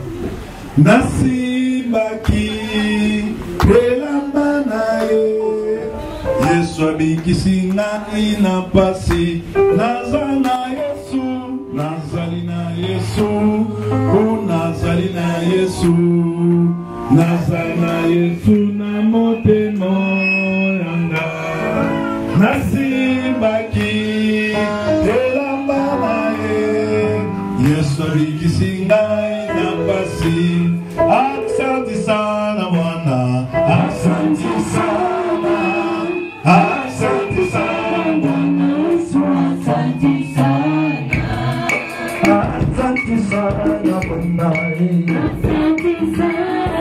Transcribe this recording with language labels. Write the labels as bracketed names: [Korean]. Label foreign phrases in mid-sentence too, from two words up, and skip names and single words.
[Lingala] nasibaki elamba na ye, Yesu abikisi ngai na pasi, nazana Yesu, nazali na Yesu, o nazali na Yesu. Nazana Yesu na motemo yanga, nasibaki elamba na ye, Yesu abikisi ngai na pasi. [Swahili] Asante sana mwana, asante sana, asante sana mwana, asante sana, asante sana mwana, asante sana.